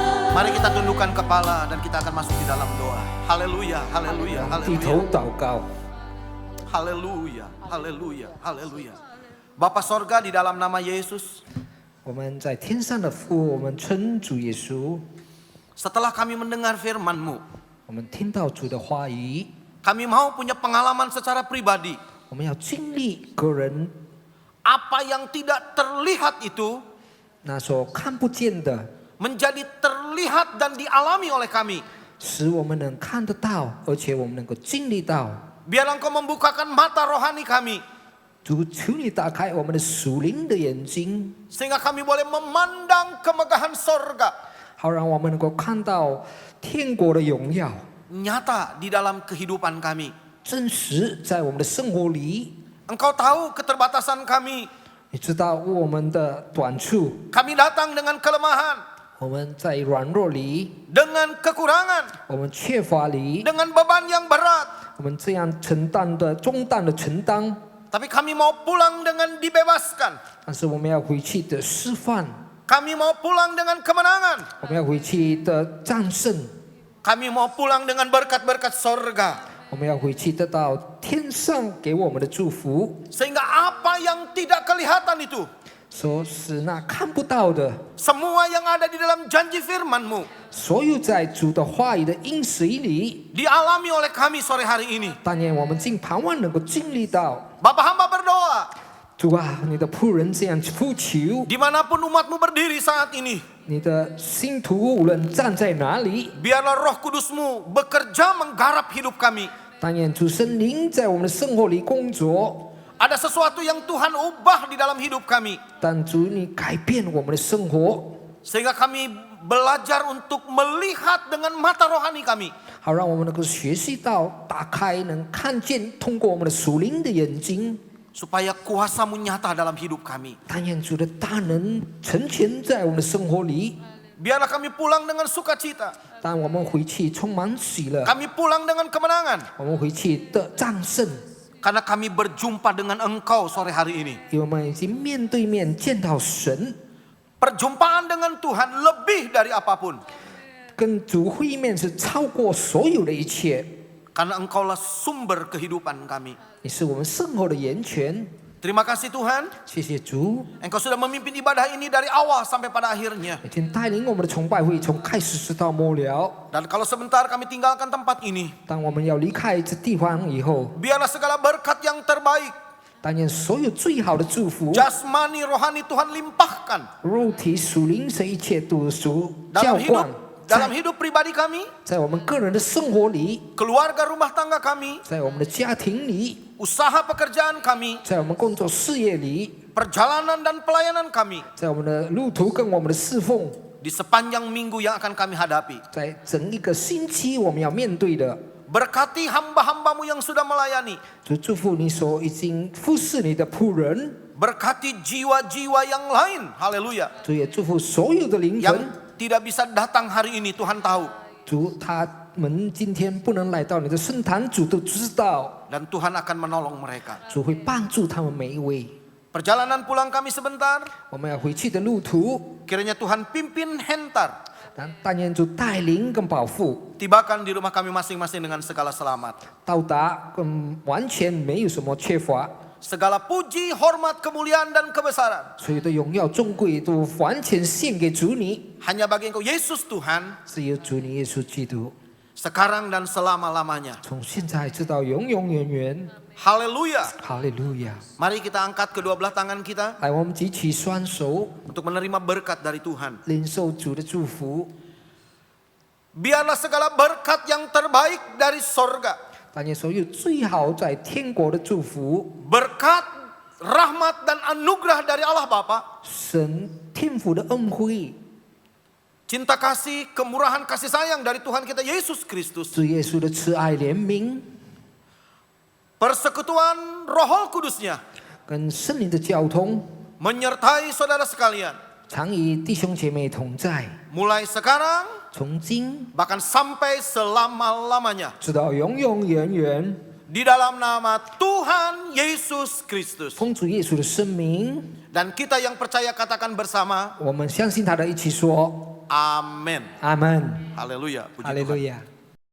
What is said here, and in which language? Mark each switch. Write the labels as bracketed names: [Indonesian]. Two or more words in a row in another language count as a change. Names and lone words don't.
[Indonesian] Mari kita tundukkan kepala dan kita akan masuk di dalam doa. Haleluya, haleluya, [Chinese] 低头 [Indonesian] haleluya. [Chinese] 祷告。 [Indonesian] Haleluya, haleluya, haleluya. Bapa sorga, di dalam nama Yesus, [Chinese] 我们在天上的父，我们称主耶稣。 [Indonesian] setelah kami mendengar firman-Mu, [Chinese] 我们听到主的话语， [Indonesian] kami mau punya pengalaman secara pribadi. [Chinese] 我们要经历个人 [Indonesian] Apa yang tidak terlihat itu [Chinese] 那所看不见的， [Indonesian] menjadi terlihat dan dialami oleh kami. [Chinese] 使我们能看得到，而且我们能够经历到。 [Indonesian] Biarlah Engkau membukakan mata rohani kami, [Chinese] 主，求你打开我们的属灵的眼睛， [Indonesian] sehingga kami boleh memandang kemegahan sorga [Chinese] 好让我们能够看到天国的荣耀， [Indonesian] nyata di dalam kehidupan kami. [Chinese] 真实在我们的生活里。 [Indonesian] Engkau tahu keterbatasan kami. [Chinese] 你知道我们的短处， [Indonesian] Kami datang dengan kelemahan, [Chinese] 我们在软弱里， [Indonesian] dengan kekurangan, [Chinese] 我们缺乏里， [Indonesian] dengan beban yang berat. [Chinese] 我们这样承担的重担的承担， [Indonesian] Tapi kami mau pulang dengan dibebaskan. [Chinese] 但是我们要回去的释放， [Indonesian] Kami mau pulang dengan kemenangan. [Chinese] 我们要回去的战胜， [Indonesian] Kami mau pulang dengan berkat-berkat sorga. [Chinese] 我们要回去得到天上给我们的祝福。 [Indonesian] Sehingga apa yang tidak kelihatan itu, [Chinese] 说是那看不到的， [Indonesian] semua yang ada di dalam janji firman-Mu, [Chinese] 所有在主的话语的应许里， [Indonesian] dialami oleh kami sore hari ini. [Chinese] 但愿我们尽盼望能够经历到。 [Indonesian] Bapa hamba berdoa, [Chinese] 主啊，你的仆人这样呼求， [Indonesian] dimanapun umat-Mu berdiri saat ini, [Chinese] 你的信徒无论站在哪里， [Indonesian] biarlah roh kudus-Mu bekerja menggarap hidup kami. [Chinese] 但愿主圣灵在我们的生活里工作。 [Indonesian] Ada sesuatu yang Tuhan ubah di dalam hidup kami, [Chinese] 但主你改变我们的生活， [Indonesian] sehingga kami belajar untuk melihat dengan mata rohani kami. [Chinese] 好让我们能够学习到打开，能看见，通过我们的属灵的眼睛， [Indonesian] Supaya kuasa-Mu nyata dalam hidup kami. [Chinese] 但愿主的大能成全在我们的生活里。 [Indonesian] Biarlah kami pulang dengan sukacita. [Chinese] 当我们回去充满喜乐， [Indonesian] Kami pulang dengan kemenangan. [Chinese] 我们回去的战胜， [Indonesian] Karena kami berjumpa dengan Engkau sore hari ini. [Chinese] 因为我们已经面对面见到神， [Indonesian] Perjumpaan dengan Tuhan lebih dari apapun. [Chinese] 跟主会面是超过所有的一切。 [Indonesian] Karena Engkaulah sumber kehidupan kami. [Chinese] 你是我们生活的源泉。 [Indonesian] Terima kasih Tuhan. [Chinese] 谢谢主， [Indonesian] Engkau sudah memimpin ibadah ini dari awal sampai pada akhirnya. [Chinese] 已经带领我们的崇拜会从开始直到末了。 [Indonesian] Dan kalau sebentar kami tinggalkan tempat ini, [Chinese] 当我们要离开这地方以后， [Indonesian] biarlah segala berkat yang terbaik, [Chinese] 但愿所有最好的祝福， [Indonesian] jasmani rohani Tuhan limpahkan [Chinese] 肉体属灵这一切都属浇 [Indonesian] dalam [Chinese] 灌 [Indonesian] dalam hidup pribadi kami, [Chinese] 在我们个人的生活里， [Indonesian] keluarga rumah tangga kami, [Chinese] 在我们的家庭里， [Indonesian] usaha pekerjaan kami, [Chinese] 在我们工作事业里， [Indonesian] perjalanan dan pelayanan kami, [Chinese] 在我们的路途跟我们的侍奉， [Indonesian] di sepanjang minggu yang akan kami hadapi. [Chinese] 在整一个星期我们要面对的。 [Indonesian] Berkati hamba-hambamu yang sudah melayani. [Chinese] 主祝福你所已经服侍你的仆人， [Indonesian] Berkati jiwa-jiwa yang lain. Haleluya. [Chinese] 主也祝福所有的灵 [Indonesian] Yang [Chinese] 魂。 [Indonesian] tidak bisa datang hari ini, Tuhan tahu. [Chinese] 主他们今天不能来到你的圣坛，主都知道， [Indonesian] Dan Tuhan akan menolong mereka. [Chinese] 主会帮助他们每一位。 [Indonesian] Perjalanan pulang kami sebentar, [Chinese] 我们要回去的路途， [Indonesian] kiranya Tuhan pimpin hentar. [Chinese] 但愿主带领跟保护， [Indonesian] Tibakan di rumah kami masing-masing dengan segala selamat. [Chinese] 到达完全没有什么缺乏， [Indonesian] Segala puji, hormat, kemuliaan, dan kebesaran [Chinese] 所有的荣耀尊贵都完全献给主你， [Indonesian] hanya bagi Engkau Yesus Tuhan, [Chinese] 只有主你耶稣基督， [Indonesian] sekarang dan selama-lamanya. [Chinese] 从现在直到永永远远。 [Indonesian] Haleluya. [Chinese] 哈利路亚！ [Indonesian] Mari kita angkat kedua belah tangan kita [Chinese] 来，我们举起双手， [Indonesian] untuk menerima berkat dari Tuhan. [Chinese] 领受主的祝福。 [Indonesian] Biarlah segala berkat yang terbaik dari sorga, [Chinese] 但愿所有最好在天国的祝福， [Indonesian] berkat, rahmat, dan anugerah dari Allah Bapa, [Chinese] 神天父的恩惠， [Indonesian] cinta kasih, kemurahan kasih sayang dari Tuhan kita Yesus Kristus, [Chinese] 主耶稣的慈爱怜悯， [Indonesian] persekutuan Roh Kudusnya [Chinese] 跟圣灵的交通， [Indonesian] menyertai saudara sekalian, [Chinese] 常与弟兄姐妹同在， [Indonesian] mulai sekarang [Chinese] 从今 [Indonesian] bahkan sampai selama-lamanya, [Chinese] 直到永永远远。 [Indonesian] di dalam nama Tuhan Yesus Kristus. [Chinese] 奉主耶稣的圣名， [Indonesian] Dan kita yang percaya katakan bersama, [Chinese] 我们相信他的，一起说： [Indonesian] Amin. Amin. Haleluya. Puji Tuhan. Haleluya.